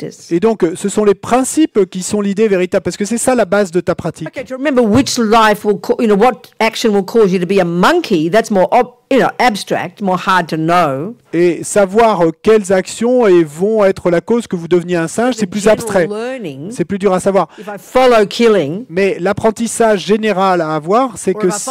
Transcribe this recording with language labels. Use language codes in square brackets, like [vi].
[fr] Et donc, ce sont les principes qui sont l'idée véritable, parce que c'est ça la base de ta pratique. [en] Okay, to remember which life will, what action will cause you to be a monkey, that's more abstract, more hard to know. [fr] Et savoir quelles actions vont être la cause que vous deveniez un singe, c'est plus abstrait. C'est plus dur à savoir. [en] If I follow killing, [fr] mais l'apprentissage général à avoir, c'est que